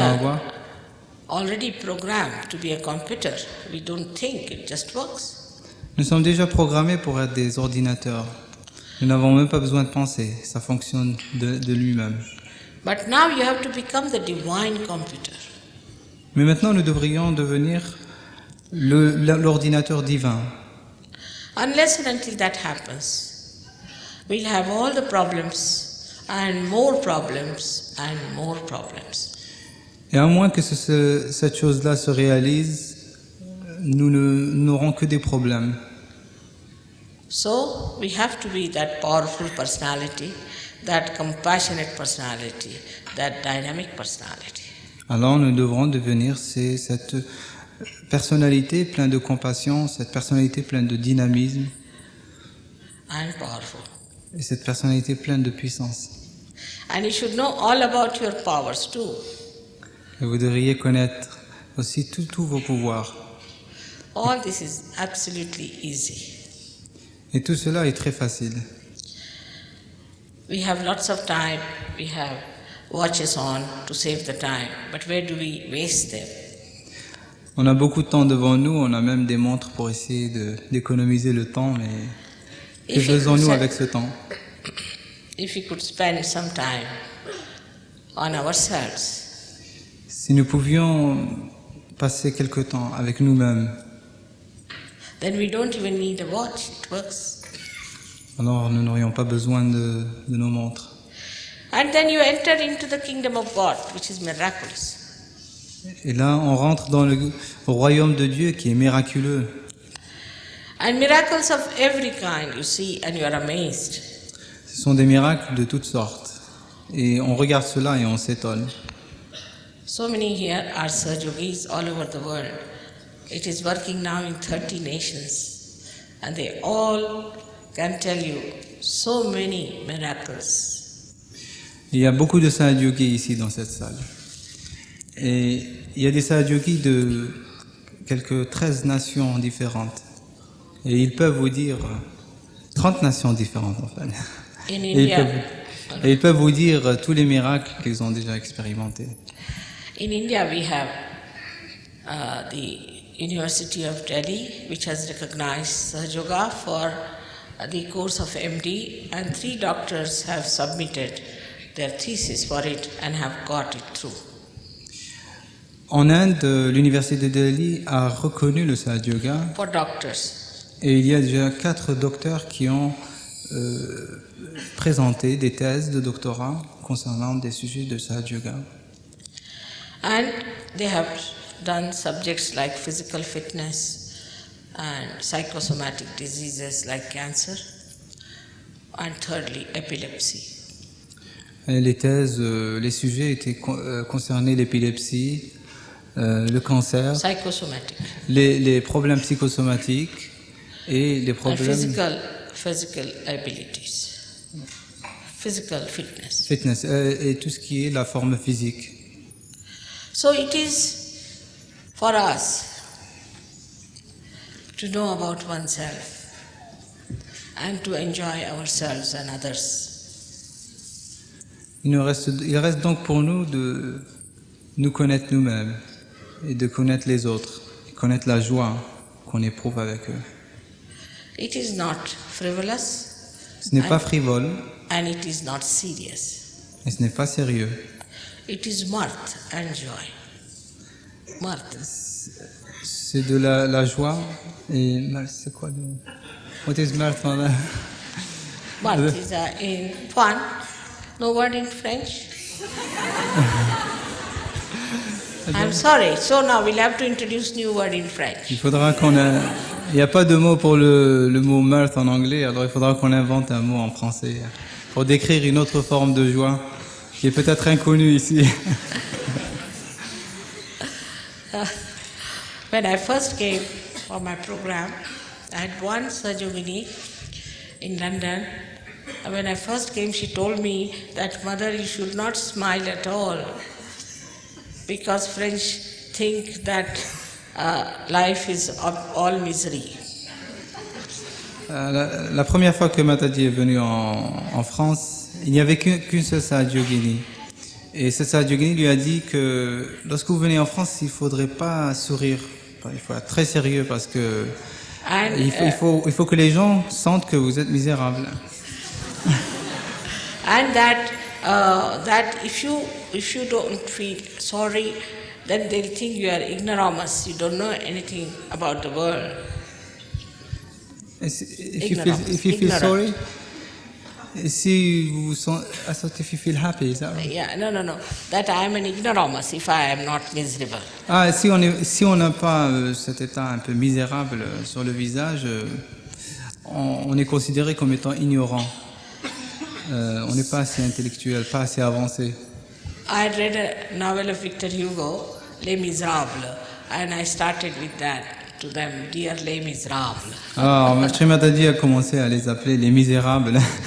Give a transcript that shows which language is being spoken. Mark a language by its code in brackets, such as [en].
[en] We are [fr] avoir? [en] already programmed to be a computer. We don't think, it just works. [fr] Nous sommes déjà programmés pour être des ordinateurs. Nous n'avons même pas besoin de penser, ça fonctionne de lui-même. [en] But now you have to become the divine computer. [fr] Mais maintenant, nous devrions devenir l'ordinateur divin. [en] Unless and until that happens, we'll have all the problems and more problems and more problems. [fr] Et à moins que cette chose-là se réalise, nous n'aurons que des problèmes. [en] So we have to be that powerful personality, that compassionate personality, that dynamic personality. [fr] Alors nous devrons devenir cette personnalité pleine de compassion, cette personnalité pleine de dynamisme [en] And powerful. [fr] et cette personnalité pleine de puissance. [en] And you should know all about your powers too. [fr] Et vous devriez connaître aussi tous vos pouvoirs. [en] All this is absolutely easy. [fr] Et tout cela est très facile. [en] We have lots of time, we have watches on to save the time, but where do we waste them? [fr] On a beaucoup de temps devant nous, on a même des montres pour essayer d'économiser le temps, mais que [en] If we [fr] faisons-nous [en] could [fr] avec ce temps? [en] If we could spend some time on ourselves, [fr] Si nous pouvions passer quelque temps avec nous-mêmes, [en] then we don't even need a watch, it works. [fr] alors nous n'aurions pas besoin de nos montres. [en] And then you enter into the kingdom of God, which is miraculous. [fr] Et là, on rentre dans le royaume de Dieu qui est miraculeux. [en] And miracles of every kind you see and you are amazed. [fr] Ce sont des miracles de toutes sortes. Et on regarde cela et on s'étonne. [en] So many here are Saj Yogis all over the world. It is working now in 30 nations. And they all can tell you so many miracles. [fr] Il y a beaucoup de Sahaja-yogis ici dans cette salle. Et il y a des Sahaja-yogis de quelques 13 nations différentes. Et ils peuvent vous dire 30 nations différentes en fait. [en] In [fr] Et [en] India, [fr] ils peuvent vous dire tous les miracles qu'ils ont déjà expérimentés. [en] in India we have the University of Delhi, which has recognized Saj Yoga for the course of MD, and 3 doctors have submitted their thesis for it and have got it through. [fr] En Inde, l'université de Delhi a reconnu le Sahaja Yoga [en] For doctors. [fr] et il y a déjà 4 docteurs qui ont présenté des thèses de doctorat concernant des sujets de Sahaja Yoga. [en] And they have done subjects like physical fitness and psychosomatic diseases like cancer, and thirdly, epilepsy. [fr] Et les thèses, les sujets étaient concernés l'épilepsie, le cancer, [en] Psychosomatic. [fr] les problèmes psychosomatiques et les [en] And [fr] problèmes [en] physical abilities. Physical fitness. [fr] fitness et tout ce qui est la forme physique. [en] So it is for us to know about oneself and to enjoy ourselves and others. [fr] Il reste donc pour nous de nous connaître nous-mêmes et de connaître les autres, de connaître la joie qu'on éprouve avec eux. [en] It is not frivolous [fr] Ce n'est pas frivole [en] and it is not serious. [fr] et ce n'est pas sérieux. [en] It is mirth and joy. Mirth. [fr] C'est de la joie et c'est quoi le... [en] What is mirth, mother? Mirth is in fun. No word in French. I'm sorry. So now we'll have to introduce new word in French. [fr] Il faudra qu'on il n'y a pas de mot pour le mot mirth en anglais, alors il faudra qu'on invente un mot en français pour décrire une autre forme de joie qui est peut-être inconnue ici. [en] When I first came for my program, I had one Sajogini in London. And when I first came, she told me that, Mother, you should not smile at all because French think that life is all misery. [fr] La première fois que Mataji est venu en France, il n'y avait qu'une seule Sajogini. Et cette Sajogini lui a dit que lorsque vous venez en France, il ne faudrait pas sourire. Il faut être très sérieux parce que il faut que les gens sentent que vous êtes misérable. [en] And that if you don't feel sorry, then they'll think you are ignoramus. You don't know anything about the world. If you feel sorry, [fr] si vous sentez, [en] I thought if you feel happy, is that right? Yeah, no. That I am an ignoramus if I am not miserable. [fr] Ah, si on n'a pas cet état un peu misérable sur le visage, on est considéré comme étant ignorant. On n'est pas assez intellectuel, pas assez avancé. [en] I had read a novel of Victor Hugo, Les Miserables, and I started with that to them, dear Les Miserables. [fr] Alors, Srimataji a commencé à les appeler les misérables.